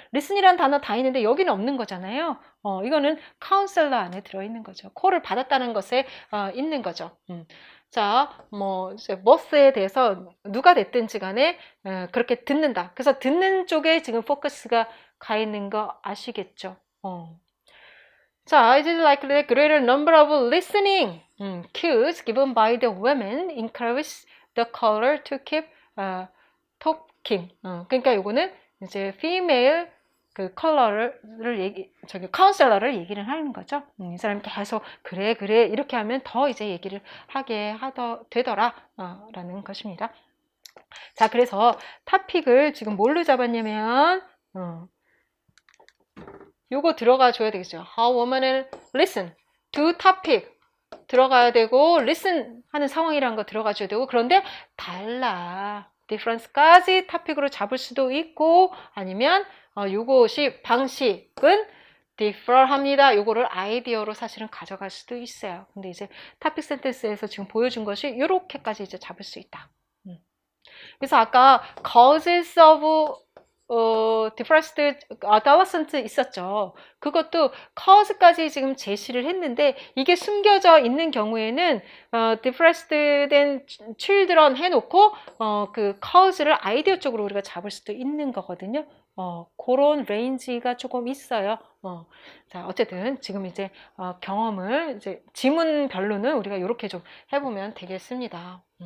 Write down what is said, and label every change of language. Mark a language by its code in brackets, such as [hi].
[ko] 리스닝이라는 단어 다 있는데 여기는 없는 거잖아요. 이거는 카운셀러 안에 들어있는 거죠. 콜을 받았다는 것에 있는 거죠. 자, both에 대해서 누가 됐든지 간에 그렇게 듣는다. 그래서 듣는 쪽에 지금 포커스가 가 있는 거 아시겠죠? [en] 자, it is likely that greater number of listening cues given by the women encourage the caller to keep talking. [ko] 그러니까 이거는 이제 female 그 카운셀러를 얘기를 하는 거죠. 이 사람이 계속 그래 이렇게 하면 더 이제 얘기를 하게 되더라 라는 것입니다. 자, 그래서 토픽을 지금 뭘로 잡았냐면 요거 들어가 줘야 되겠죠. [en] How women listen to topic [ko] 들어가야 되고 listen 하는 상황이라는 거 들어가 줘야 되고 그런데 달라. difference까지 토픽으로 잡을 수도 있고 아니면 요것이 방식은 differ 합니다. 요거를 아이디어로 사실은 가져갈 수도 있어요. 근데 이제 토픽 센텐스에서 지금 보여준 것이 이렇게까지 이제 잡을 수 있다. 그래서 아까 [en] causes of depressed adolescent [ko] 있었죠. 그것도 cause까지 지금 제시를 했는데 이게 숨겨져 있는 경우에는 depressed 된 children 해놓고 그 cause를 아이디어 쪽으로 우리가 잡을 수도 있는 거거든요. 그런 레인지가 조금 있어요. 자, 어쨌든 지금 이제 경험을 이제 지문별로는 우리가 이렇게 좀 해보면 되겠습니다.